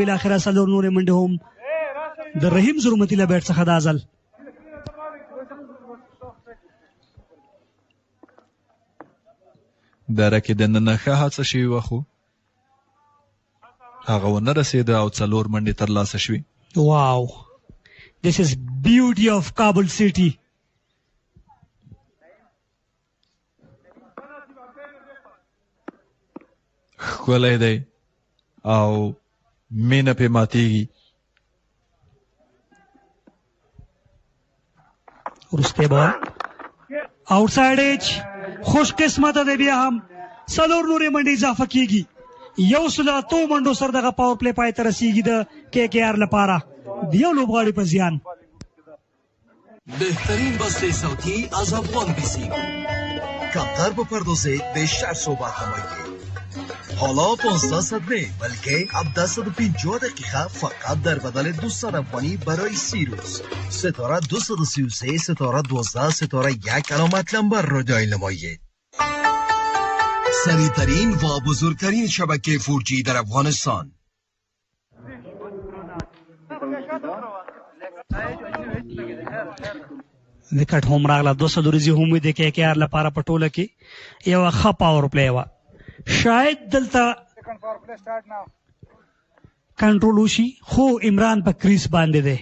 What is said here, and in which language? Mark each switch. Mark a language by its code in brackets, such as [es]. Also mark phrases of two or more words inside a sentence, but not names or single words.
[ps] بالاخره 4 نورې منډې هم د رحیم ظلمتي له بیټ څخه دا ځل. دره کې دننه ښه هڅه شوې وه خو هغه ونه رسېده او 4 منډې ترلاسه شوې. [en] واو، this is beauty of Kabul city. [ps] ښکلی دی او مینه پې ماتېږي. وروستی بال آوټ سایډ ایج، خوش قسمته دی. بیا هم 4 نورې منډې اضافه کېږي. 108 منډو سره دغه پاور پلی پای ته رسیږي د KKR لپاره د یو لوبغاړي په زیان. [fa] بهترین بسته صوتی از افغان بیسیم، کمتر به پردازه، بیشتر صحبت نمایید. حالا 15 صدمه بلکه 750 دقیقه فقط در بدل 200 افغانی برای 30 روز. ستاره 233 ستاره 12 ستاره 1 علامت لمبر را دایل نمایید. سریعترین و بزرگترین شبکه 4G در افغانستان. [ps] وکټ هم راغله. 200 ورځې هم د KKR لپاره په ټوله کې یو ښه پاور پلی وه. شاید دلته کنټرول وشي خو عمران په کریس باندې دی.